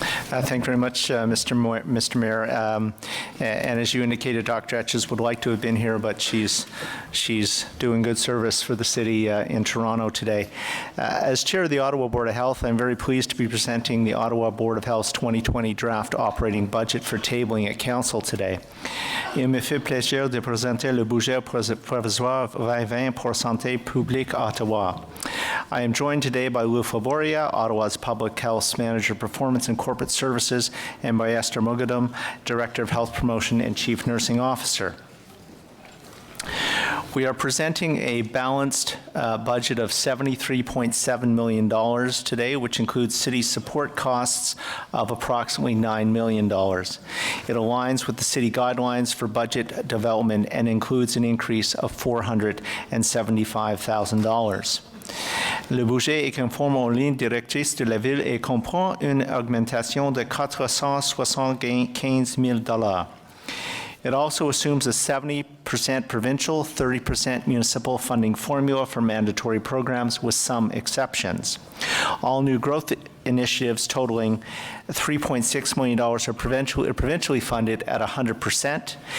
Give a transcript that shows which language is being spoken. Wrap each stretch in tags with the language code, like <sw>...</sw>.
<en>Thank you very much, Mr. Mayor. And as you indicated, Dr. Etches would like to have been here, but she's doing good service for the city in Toronto today. As chair of the Ottawa Board of Health, I'm very pleased to be presenting the Ottawa Board of Health's 2020 draft operating budget for tabling at Council today.</en> <fr>Il me fait plaisir de présenter le budget provisoire 2020 pour santé publique Ottawa.</fr> <en>I am joined today by Lou Flaboria, Ottawa's Public Health Manager, Performance and Corporate Services, and by Esther Mogadam, Director of Health Promotion and Chief Nursing Officer. We are presenting a balanced budget of $73.7 million today, which includes city support costs of approximately $9 million. It aligns with the city guidelines for budget development and includes an increase of $475,000.</en> <fr>Le budget est conforme aux lignes directrices de la Ville et comprend une augmentation de $475 000.</fr> <en>It also assumes a 70% provincial, 30% municipal funding formula for mandatory programs, with some exceptions. All new growth initiatives totaling $3.6 million are provincially funded at 100%.</en>